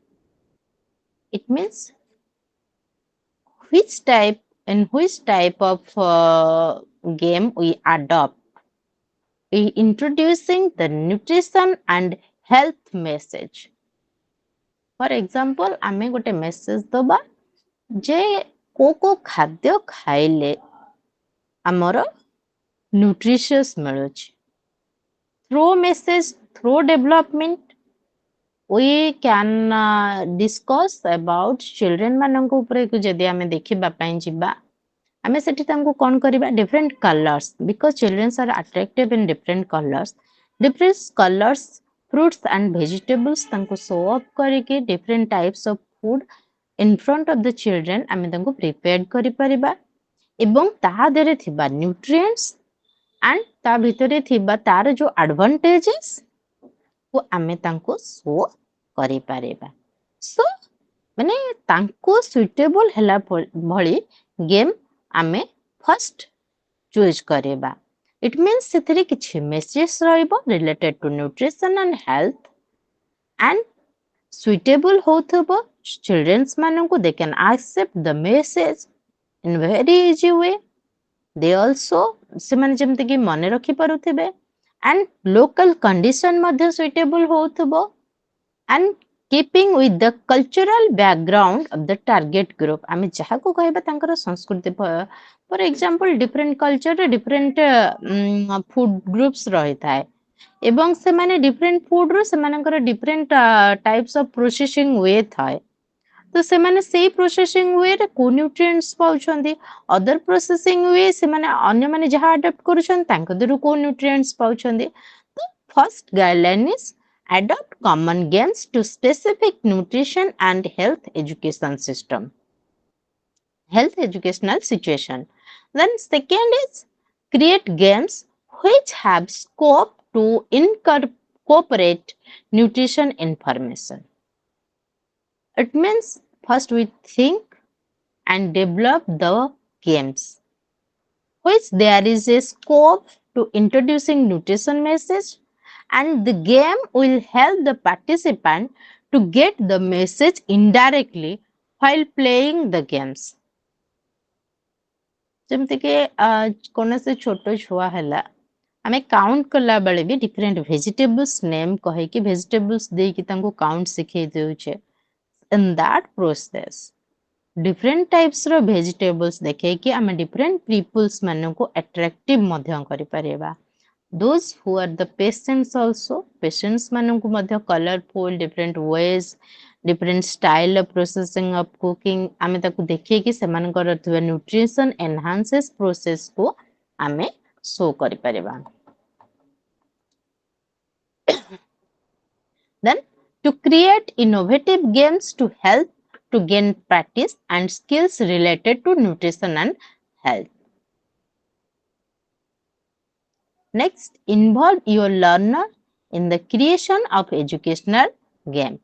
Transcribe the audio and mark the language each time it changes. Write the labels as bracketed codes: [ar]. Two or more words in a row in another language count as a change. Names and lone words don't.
[en] It means which type of game we adopt. We introducing the nutrition and health message. For example, [or] ଆମେ ଗୋଟେ message ଦବା ଯେ କୋଉ ଖାଦ୍ୟ ଖାଇଲେ ଆମର nutritious ମିଳୁଛି. [en] Through message, through development, we can discuss about children [or] ମାନଙ୍କ ଉପରେ ଯଦି ଆମେ ଦେଖିବା ପାଇଁ ଯିବା ଆମେ ସେଠି ତାଙ୍କୁ କଣ କରିବା [en] different colors because children are attractive in different colors fruits and vegetables ତାଙ୍କୁ show up କରିକି different types of food in front of the children [or] ଆମେ ତାଙ୍କୁ [en] prepared [or] କରିପାରିବା ଏବଂ ତାହା ଦେହରେ ଥିବା [en] nutrients and [or] ତା ଭିତରେ ଥିବା ତାର ଯୋଉ [en] advantages [or] କୁ ଆମେ ତାଙ୍କୁ ଶୋ କରିପାରିବା. ସୋ ମାନେ ତାଙ୍କୁ ସୁଇଟେବଲ ହେଲା ଭଳି ଗେମ୍ ଆମେ [en] first choose [or] କରିବା. [en] it means [or] ସେଥିରେ କିଛି [en] ମେସେଜ ରହିବ related to nutrition and health and suitable ହଉଥିବ ଚିଲଡ୍ରେନ୍ସ ମାନଙ୍କୁ they can accept the message in very easy way. they also [or] ସେମାନେ ଯେମିତିକି ମନେ ରଖିପାରୁଥିବେ [en] and local condition ମଧ୍ୟ suitable ହଉଥିବ and keeping with the cultural background of the target group. [or] ଆମେ ଯାହାକୁ କହିବା ତାଙ୍କର ସଂସ୍କୃତି [en] for example different culture different food groups [or] ରହିଥାଏ ଏବଂ ସେମାନେ [en] different food [or] ରୁ ସେମାନଙ୍କର [en] different types of processing way ଥାଏ. [or] ତ ସେମାନେ ସେଇ [en] processing wayରେ [or] କୋଉ ନ୍ୟୁଟ୍ରିଏଣ୍ଟସ୍ ପାଉଛନ୍ତି [en] other processing way [or] ସେମାନେ ଅନ୍ୟମାନେ ଯାହା ଆଡପ୍ଟ କରୁଛନ୍ତି ତାଙ୍କ ଦେହରୁ କୋଉ ନ୍ୟୁଟ୍ରିଏଣ୍ଟସ୍ ପାଉଛନ୍ତି. [en] ତ first guideline is adopt common games to specific nutrition and health educational situation. Then second is create games which have scope to incorporate nutrition information. It means first we think and develop the games which there is a scope to introducing nutrition message and the game will help the participant to get the message indirectly while playing the games. [or] ଯେମିତିକି କୌଣସି ଛୋଟ ଛୁଆ ହେଲା ଆମେ କାଉଣ୍ଟ କଲା ବେଳେ ବି [en] different vegetables name [or] କହିକି ଭେଜିଟେବଲ୍ସ ଦେଇକି ତାଙ୍କୁ କାଉଣ୍ଟ ଶିଖେଇ ଦେଉଛେ. [en] In that process different types ର vegetables [or] ଦେଖେଇକି ଆମେ [en] different peoples ମାନଙ୍କୁ attractive [or] ମଧ୍ୟ କରିପାରିବା. [en] Those who are the patients also patients [or] ମାନଙ୍କୁ ମଧ୍ୟ [en] colorful different ways different style of processing of cooking [or] ଆମେ ତାକୁ ଦେଖେଇକି ସେମାନଙ୍କର ଥିବା [en] nutrition enhances process [or] କୁ ଆମେ [en] show କରିପାରିବା. Then to create innovative games to help to gain practice and skills related to nutrition and health. Next, involve your learner in the creation of educational game.